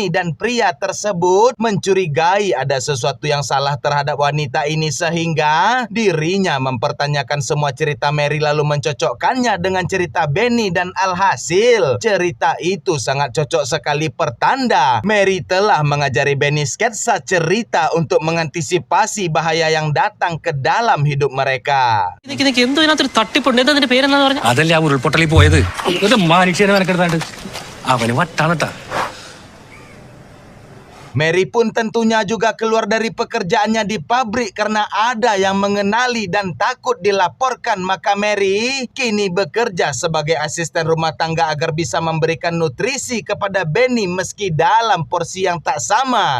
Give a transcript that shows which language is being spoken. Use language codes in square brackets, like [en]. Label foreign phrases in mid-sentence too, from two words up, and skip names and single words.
[id] Dan pria tersebut mencurigai ada sesuatu yang salah terhadap wanita ini, sehingga dirinya mempertanyakan semua cerita Mary lalu mencocokkannya dengan cerita Benny, dan alhasil cerita itu sangat cocok sekali, pertanda Mary telah mengajari Benny sketsa cerita untuk mengantisipasi bahaya yang datang ke dalam hidup mereka. [ml] അതല്ലേ ആ ഉരുൾപൊട്ടലിൽ പോയത്. ഒരു മനുഷ്യനെ മെനക്കെടുത്താണ്ട് അവന് വട്ടാണട്ടാ. [id] Mary pun tentunya juga keluar dari pekerjaannya di pabrik karena ada yang mengenali dan takut dilaporkan. Maka Mary kini bekerja sebagai asisten rumah tangga agar bisa memberikan nutrisi kepada Benny meski dalam porsi yang tak sama.